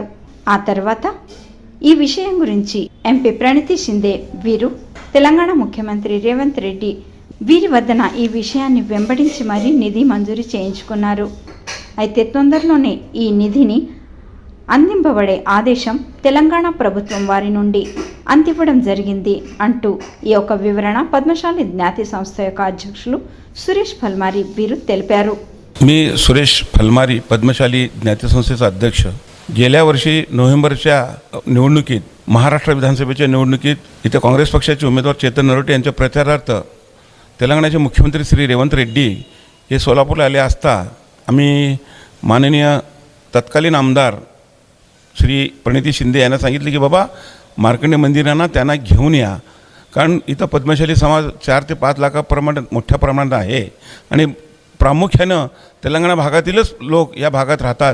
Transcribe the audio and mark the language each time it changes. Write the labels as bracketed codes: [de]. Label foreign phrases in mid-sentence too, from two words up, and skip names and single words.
[te] ఆ తర్వాత ఈ విషయం గురించి ఎంపీ ప్రణితి షిందే వీరు తెలంగాణ ముఖ్యమంత్రి రేవంత్ రెడ్డి వీరి వద్దన ఈ విషయాన్ని వెంబడించి మరీ నిధి మంజూరు చేయించుకున్నారు. అయితే తొందరలోనే ఈ నిధిని అందింపబడే ఆదేశం తెలంగాణ ప్రభుత్వం వారి నుండి అందివ్వడం జరిగింది అంటూ ఈ యొక్క వివరణ పద్మశాలి జ్ఞాతి संस्थ యొక్క అధ్యక్షులు सुरेश फलमारी వీరు తెలిపారు. [mr] मी सुरेश फलमारी पद्मशाली ज्ञाती संस्थेचा अध्यक्ष. गेल्या वर्षी नोव्हेंबरच्या निवडणुकीत महाराष्ट्र विधानसभेच्या निवडणुकीत इथे काँग्रेस पक्षाचे उमेदवार चेतन नरोटे यांच्या प्रचारार्थ तेलंगणाचे मुख्यमंत्री श्री रेवंत रेड्डी हे सोलापूरला आले असता आम्ही माननीय तत्कालीन आमदार श्री प्रणिती शिंदे यांना सांगितले की बाबा मार्कंडे मंदिरांना त्यांना घेऊन या, कारण इथं पद्मशाली समाज 4 ते 5 लाखाप्रमाणे मोठ्या प्रमाणात आहे आणि प्रामुख्यानं तेलंगणा भागातीलच लोक या भागात राहतात.